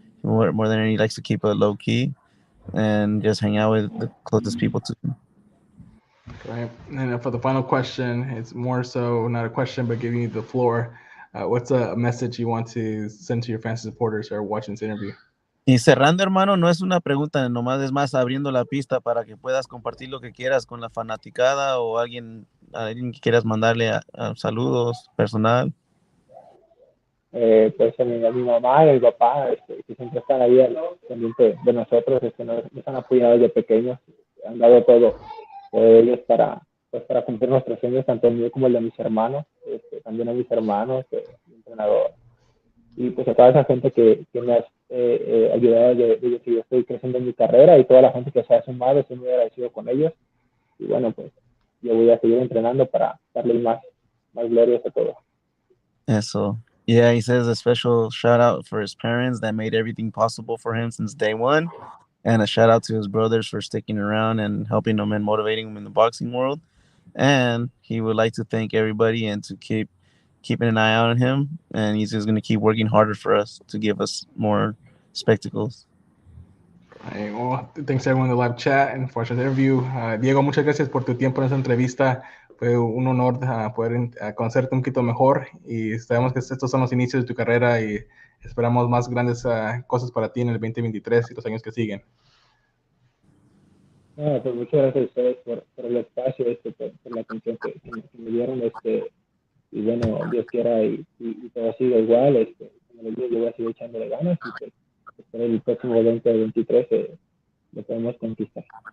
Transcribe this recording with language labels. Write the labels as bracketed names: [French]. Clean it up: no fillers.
[English] More than anything, he likes to keep it low key and just hang out with the closest people to him. Okay. And for the final question, it's more so not a question, but giving you the floor. What's a message you want to send to your fans supporters who are watching this interview? [Spanish] Y cerrando, hermano, no es una pregunta, nomás es más abriendo la pista para que puedas compartir lo que quieras con la fanaticada o alguien que quieras mandarle a saludos personal. Pues a mi mamá y a mi papá, que siempre están ahí al pendiente de nosotros, nos han apoyado desde pequeños, han dado todo de ellos para cumplir nuestros sueños, tanto el mío como el de mis hermanos, también a mis hermanos, mi entrenador, y pues a toda esa gente que me ha ayudado de que yo estoy creciendo en mi carrera y toda la gente que se ha sumado, estoy muy agradecido con ellos. Y bueno, pues yo voy a seguir entrenando para darle más glorias a todos. Eso. [English] Yeah, he says a special shout out for his parents that made everything possible for him since day one. And a shout out to his brothers for sticking around and helping him and motivating him in the boxing world. And he would like to thank everybody and to keeping an eye out on him. And he's just going to keep working harder for us to give us more spectacles. Well, thanks everyone in the live chat and for the interview. [Spanish] Diego, muchas gracias por tu tiempo en esta entrevista. Fue un honor poder conocerte un poquito mejor y sabemos que estos son los inicios de tu carrera y esperamos más grandes cosas para ti en el 2023 y los años que siguen. Pues muchas gracias a ustedes por el espacio, por la atención que me dieron, y bueno, Dios quiera y todo siga igual, como les digo, yo voy a seguir echándole ganas y pues espero el próximo 2023 lo podemos conquistar.